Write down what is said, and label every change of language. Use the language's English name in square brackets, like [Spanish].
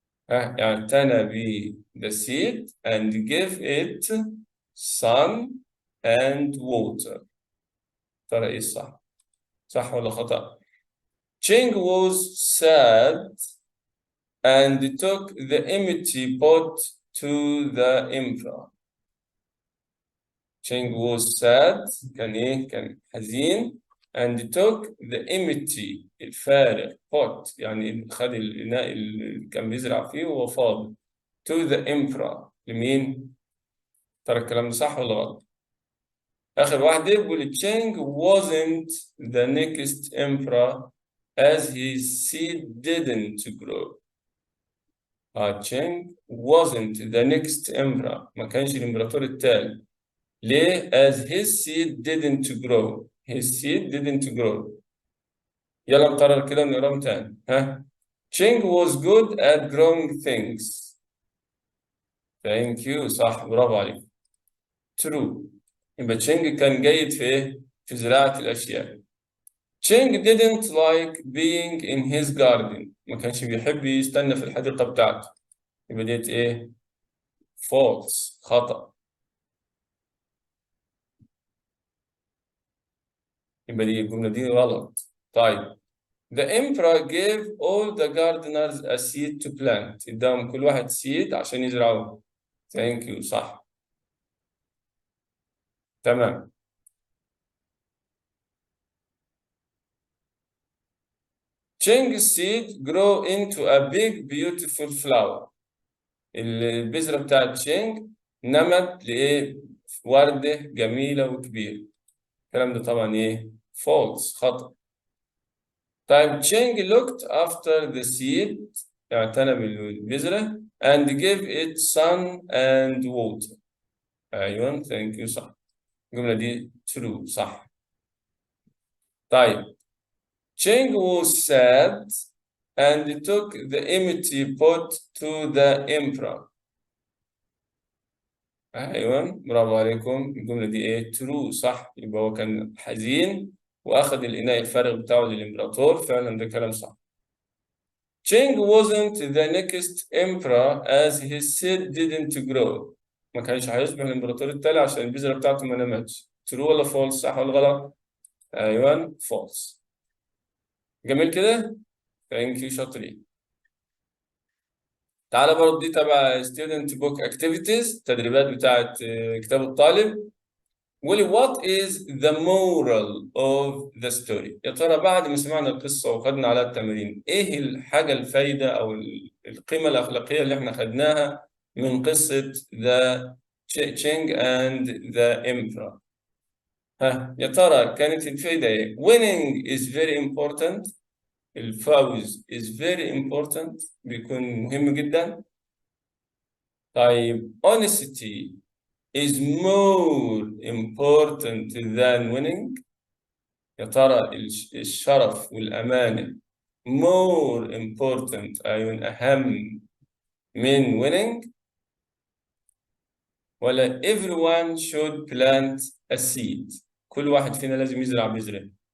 [Arabic] ها يعني اعتنى ب [English] the seed and gave it sun and water. [Arabic] ترى ايه الصح؟ صح ولا خطأ؟ [English] Cheng was sad and took the empty pot to the emperor. Cheng was sad [Arabic] كان ايه؟ كان حزين [English] and took the empty [Arabic] الفارغ pot يعني خد الإناء اللي كان بيزرع فيه وهو فاضي [English] to the emperor [Arabic] لمين؟ ترى الكلام ده صح ولا غلط؟ آخر واحدة بيقول [English] Cheng wasn't the next emperor as his seed didn't grow. Cheng wasn't the next emperor [Arabic] ما كانش الإمبراطور التالي. [English] ليه؟ as his seed didn't grow. His seed didn't grow. [Arabic] يلا نقرر كده ونقراهم تاني. [English] ها Cheng was good at growing things. Thank you. [Arabic] صح برافو عليك. True. يبقى Cheng كان جيد في إيه؟ في زراعة الأشياء. [English] Cheng didn't like being in his garden. [Arabic] ما كانش بيحب يستنى في الحديقة بتاعته. يبقى ديت إيه؟ false. خطأ. يبقى دي الجملة دي غلط. [English] طيب The emperor gave all the gardeners a seed to plant. [Arabic] اداهم كل واحد seed عشان يزرعوه. [English] Thank you. [Arabic] صح. تمام. [English] Cheng's seed grow into a big beautiful flower. [Arabic] البذرة بتاعت تشينج نمت لإيه؟ وردة جميلة وكبيرة. الكلام ده طبعا إيه؟ false. خطأ. [English] طيب Cheng looked after the seed [Arabic] اعتنى بالبذرة [English] and gave it sun and water. أيوة thank you. [Arabic] صح. الجملة دي true. صح. [English] طيب Cheng was sad and took the empty pot to the emperor. [Arabic] أيوة برافو عليكم. الجملة دي إيه؟ true. صح. يبقى هو كان حزين وأخذ الإناء الفارغ بتاعه للإمبراطور. فعلا ده كلام صح. [English] Cheng wasn't the next emperor as his seed didn't grow. [Arabic] ما كانش هيصبح الإمبراطور التالي عشان البذرة بتاعته ما نمتش. true ولا false؟ صح ولا غلط؟ أيوة false. جميل كده؟ [English] thank you. [Arabic] شاطرين. تعالى برضه دي تبع [English] student book activities [Arabic] التدريبات بتاعت كتاب الطالب. ولي [English] what is the moral of the story؟ [Arabic] يا ترى بعد ما سمعنا القصة وخدنا على التمرين إيه الحاجة الفايدة أو القيمة الأخلاقية اللي إحنا خدناها من قصة [English] the Cheng and the Emperor؟ [Arabic] ها يا ترى كانت الفايدة إيه؟ [English] winning is very important. [Arabic] الفوز [English] is very important [Arabic] بيكون مهم جدا. [English] طيب honesty is more important than winning. [Arabic] يا ترى الشرف والأمانة [English] more important [Arabic] أيون أهم من winning، ولا [English] everyone should plant a seed؟ [Arabic] كل واحد فينا لازم يزرع بذرة.